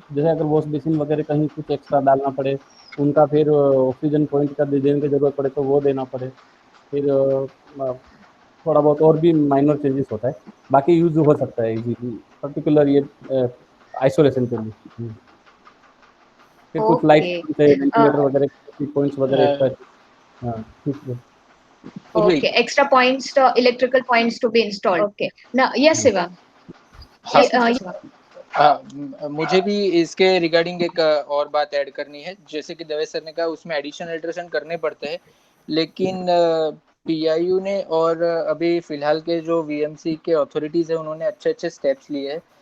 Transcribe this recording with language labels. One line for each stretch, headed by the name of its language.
Hindi: जैसे अगर wash basin वगैरह कहीं कुछ एक्स्ट्रा डालना पड़े, उनका फिर ऑक्सीजन पॉइंट का देने की जरूरत पड़े तो वो देना पड़े, फिर थोड़ा बहुत और भी माइनर चेंजेस होता है, बाकी यूज हो सकता है इजीली, पर्टिकुलर ये आइसोलेशन के लिए। फिर कुछ लाइट ओके, वेंटिलेटर वगैरह पॉइंट्स वगैरह एक्स्ट्रा। हाँ ठीक है। Urvi,
English: okay, extra points, electrical points to be installed. Okay, now yes, hmm, Shiva. हाँ Yes,
Hindi: हाँ, मुझे भी इसके रिगार्डिंग एक और बात ऐड करनी है। जैसे कि दवे सर ने कहा, उसमें एडिशनल अल्ट्रेशन करने पड़ते हैं, लेकिन पीआईयू ने और अभी फिलहाल के जो वीएमसी के अथॉरिटीज़ है, उन्होंने अच्छे अच्छे स्टेप्स लिए हैं।